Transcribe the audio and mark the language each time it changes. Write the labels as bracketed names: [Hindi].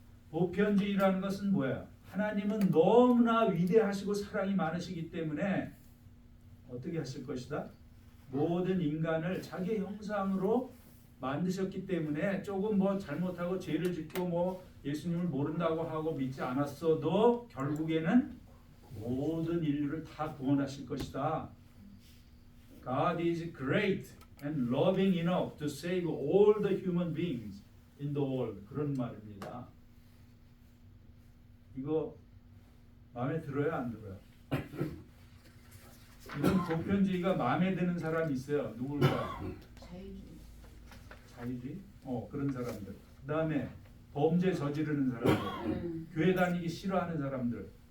[Korean] 보편주의라는 것은 뭐야? 하나님은 너무나 위대하시고 사랑이 많으시기 때문에 어떻게 하실 것이다? 모든 인간을 자기 형상으로 만드셨기 때문에 조금 뭐 잘못하고 죄를 짓고 뭐 예수님을 모른다고 하고 믿지 않았어도 결국에는 모든 인류를 다 구원하실 것이다. [English] God is great and loving enough to save all the human beings in the world. [Korean] 그런 말입니다. 이거 마음에 들어요, 안 들어요? 이런 보편주의가 마음에 드는 사람이 있어요. 누굴까? 자유주의? 그런 사람들. 그 다음에 범죄 저지르는 사람들. 교회 다니기 싫어하는 사람들.